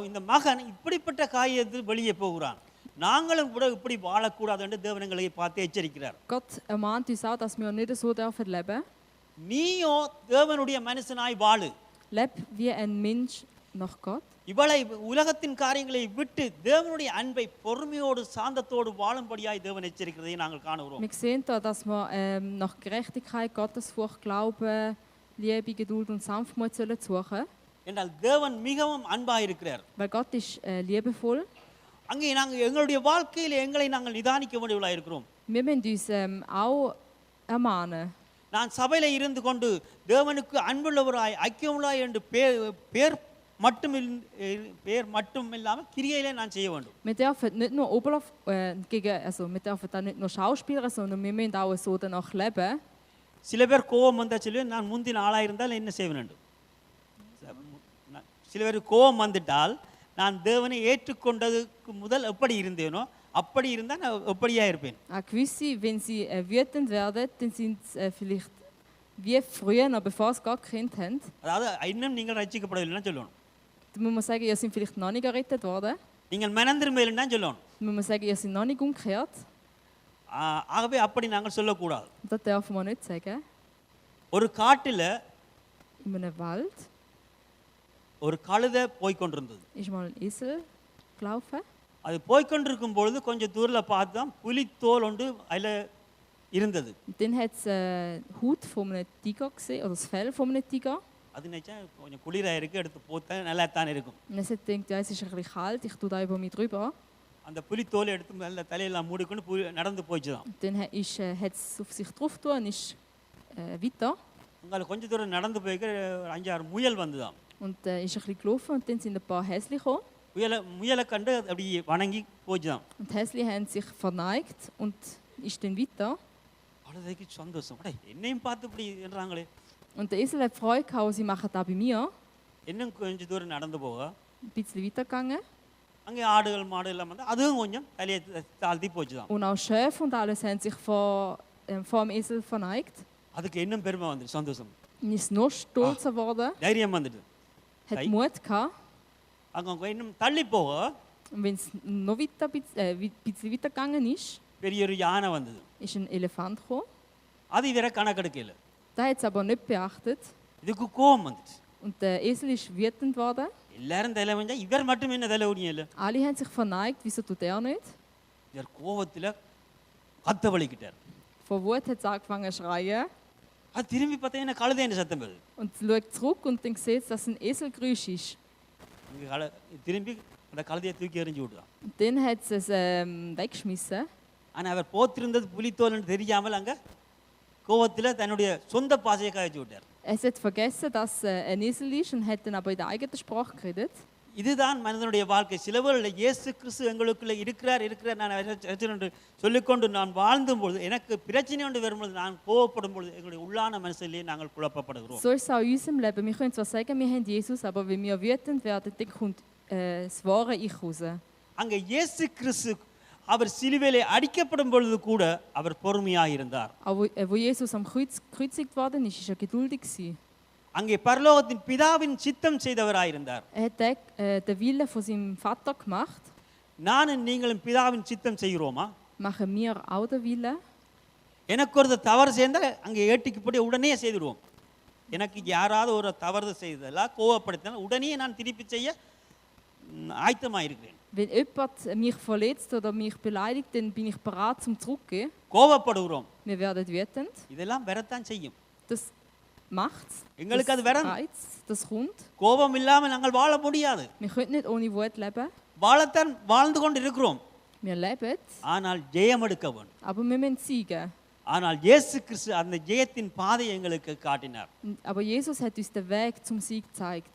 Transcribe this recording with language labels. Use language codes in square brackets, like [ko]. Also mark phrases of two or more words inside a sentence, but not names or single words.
[ta] இந்த மகன் இப்படிப்பட்ட காரியத்தில் வெளியே போகிறான். நாங்களும் கூட இப்படி வாழக்கூடாது என்று தேவன் எங்களை பார்த்து எச்சரிக்கிறார். [de] Gott ermahnt uns auch, dass wir nicht so dürfen leben. [ta] நீயோ தேவனுடைய மனுஷனாய் வாழு. [de] Leb wie ein Mensch nach Gott. [ta] இவளை உலகத்தின் காரியங்களை விட்டு தேவனுடைய அன்பை பொறுமையோடு சாந்தத்தோடு வாழும்படியாய் தேவன் எச்சரிக்கிறதை நாங்கள் காணுகிறோம். [de] Wir sehen da, dass wir nach Gerechtigkeit, Gottesfurcht, Glauben, Liebe, Geduld und Sanftmut sollen suchen. [ta] என்றால் தேவன் மிகவும் அன்பாக இருக்கிறார். [de] Weil Gott ist liebevoll. [ta] அங்கே நாங்கள் எங்களுடைய வாழ்க்கையில் எங்களை நாங்கள் நிதானிக்க வேண்டியவர்களாக இருக்கிறோம். [de] Wir müssen uns auch ermahnen. [ta] நான் சபையில் இருந்து கொண்டு தேவனுக்கு அன்புள்ளவராய் ஐக்கியமுள்ளாய் என்று பேர் மட்டும் இல்லாமல் கிரியையிலே நான் செய்ய வேண்டும். [de] Wir dürfen nicht nur wir dürfen da nicht nur Schauspieler, sondern wir müssen auch so danach leben. [ta] சில பேர் கோபம் வந்தால் சொல்லி நான் முந்தின ஆளாக இருந்தால் என்ன செய்ய வேண்டும். சில பேர் கோபம் வந்துட்டால் நான் தேவனை ஏற்றுக்கொண்டதுக்கு முதல் எப்படி இருந்தேனோ அப்படி இருந்தால் நான் எப்படியா இருப்பேன். [de] Gewisse, wenn sie wütend werden, dann sind sie vielleicht wie früher, noch bevor sie Gott gekannt haben. [ta] அதாவது இன்னும் நீங்கள் ரட்சிக்கப்படவில்லைன்னு சொல்லணும். [de] Dann muss man sagen, ihr seid vielleicht noch nicht gerettet worden. [ta] நீங்கள் மனம் திரும்பவில்லைன்னு தான் சொல்லணும். [de] Dann muss man sagen, ihr seid noch nicht umgekehrt. [ta] ஆகவே அப்படி நாங்கள் சொல்லக்கூடாது. [de] Das dürfen wir nicht sagen. [ta] ஒரு காட்டில் [de] In einem Wald [ta] ஒரு கழுதை போய்கொண்டிருந்தது. [de] ist mal ein Esel gelaufen. [ta] அது போய்கொண்டிருக்கும் பொழுது கொஞ்சம் தூரத்தில் பார்த்தா புலித்தோல் ஒன்று அதில் இருந்தது. [de] Dann hat es Haut von einem Tiger gesehen, oder das Fell von einem Tiger. [ta] அது நினைச்சா கொஞ்சம் குளிராக இருக்குது, எடுத்து போத்தா நல்லா தான் இருக்கும். [de] Und es hat gedacht, ja, es ist ein bisschen kalt, ich tue da über mich drüber. [ta] அந்த புலித்தோலை எடுத்து நல்ல தலையெல்லாம் மூடிக்கொண்டு நடந்து போயிடுச்சு தான். [de] Dann hat es auf sich drauf getan und ist weiter. [ta] அங்கே கொஞ்சம் தூரம் நடந்து போய்க்க 5-6 முயல் வந்துதான். [de] Und ist ein bisschen gelaufen und dann sind ein paar Häsli gekommen. [ta] முயலை கண்டு அப்படி வணங்கி போச்சுதான். [de] Und die Häsli haben sich verneigt und ist dann weiter. [ta] அவ்வளோதைக்கு சந்தோஷம். என்னையும் பார்த்து இப்படி என்றாங்களே. [de] Und der Esel hat Freude gehabt, sie machen das bei mir. [ta] இன்னும் கொஞ்சம் தூரம் நடந்து போக [de] Ein bisschen weitergegangen. [ta] அங்கே ஆடுகள் மாடு எல்லாம் வந்து அதுவும் கொஞ்சம் தலையை தாழ்த்தி போச்சுதான். [de] Und auch Schäfe und alles haben sich vor dem Esel verneigt. [ta] அதுக்கு இன்னும் பெருமை வந்துட்டு சந்தோஷம். [de] Und ist noch stolzer geworden. [ta] தைரியம் வந்துட்டு. [de] Hat Mut gehabt. [ta] அங்கே இன்னும் தள்ளி போக [de] Und wenn es noch weiter, ein bisschen weiter gegangen ist, [ta] பெரிய ஒரு யானை வந்தது. [de] ist ein Elefant gekommen. [ta] அது இவரை கணக்கெடுக்கல. [de] Da hat es aber nicht beachtet. [ta] இதுக்கு கோபம் வந்துச்சு. [de] Und der Esel ist wütend geworden. [ta] எல்லாரும் தலை வந்தா இவர் மட்டும் என்ன தலை உடியல. [de] Alle haben sich verneigt, wieso tut er nicht? [ta] இவர் கோபத்தில் கத்த வலிக்கிட்டார். [de] Vor Wut hat es angefangen zu schreien. [ta] அது திரும்பி பார்த்தா என்ன கழுதைன்னு சத்தம் வருது. [de] Und schaut zurück und dann sieht, dass es ein Eselgeräusch ist. [ta] திரும்பி அந்த கழுதையை தூக்கி எறிஞ்சு விடுறான். [de] Und dann hat es weggeschmissen. [ta] ஆனால் அவர் போத்திருந்தது புலித்தோல்னு தெரியாமல் அங்கே கோபத்தில் தன்னுடைய சொந்த பாசையை காய்ச்சி விட்டார். [de] Es hat vergessen, dass ein Esel ist und hat dann aber in der eigenen Sprache geredet. [ta] இதுதான் மனிதனுடைய வாழ்க்கை. சிலவர்கள் இயேசு கிறிஸ்து எங்களுக்குள்ளே இருக்கிறார் நான் என்று சொல்லிக்கொண்டு நான் வாழ்ந்தும்பொழுது எனக்கு பிரச்சனை ஒன்று வரும்பொழுது நான் கோவப்படும் பொழுது எங்களுடைய உள்ளான மனசிலே நாங்கள் குழப்பப்படுகிறோம். [de] So ist es auch in unserem Leben. Wir können zwar sagen, wir haben Jesus, aber wenn wir wütend werden, dann kommt das wahre Ich raus. [ta] அங்கே இயேசு கிறிஸ்து அவர் சிலுவையிலே அடிக்கப்படும் பொழுது கூட அவர் பொறுமையாக இருந்தார். [de] Aber wo Jesus am Kreuz gekreuzigt worden ist, ist er geduldig gewesen. [ta] அங்கே பரலோகத்தின் பிதாவின் சித்தம் செய்தவராய் இருந்தார். [de] Er hat den Willen von seinem Vater gemacht. [ta] நானும் நீங்களும் பிதாவின் சித்தம் செய்கிறோமா? [de] Machen wir auch den Willen? [ta] எனக்கு ஒரு தவறு செய்தால் அங்கே ஏட்டிக்கு போய் உடனே செய்துடுவோம். எனக்கு யாராவது ஒரு தவறு செய்ததெல்லாம் கோவப்படுத்தினால் உடனே நான் திருப்பி செய்ய ஆயத்தமாக இருக்கிறேன். [de] Wenn jemand mich verletzt oder mich beleidigt, dann bin ich bereit zum Zurückgehen. [ta] கோவப்படுகிறோம். [de] wir werden wütend. [ta] இதெல்லாம் வரத்தான் செய்யும். [de] Das macht's. [ta] எங்களுக்கு அது வரும். [de] Reiz, das kommt. [ta] கோபம் இல்லாமல் நாங்கள் வாழ முடியாது. [de] Wir können nicht ohne Wut leben. [ta] வாழத்தான் வாழ்ந்து கொண்டு இருக்கிறோம். [de] Wir leben, [ta] ஆனால் ஜெயம் எடுக்க வேண்டும். [de] aber wir müssen siegen. [ta] ஆனால் இயேசு கிறிஸ்து அந்த ஜெயத்தின் பாதையை எங்களுக்கு காட்டினார். [de] Aber Jesus hat uns den Weg zum Sieg gezeigt.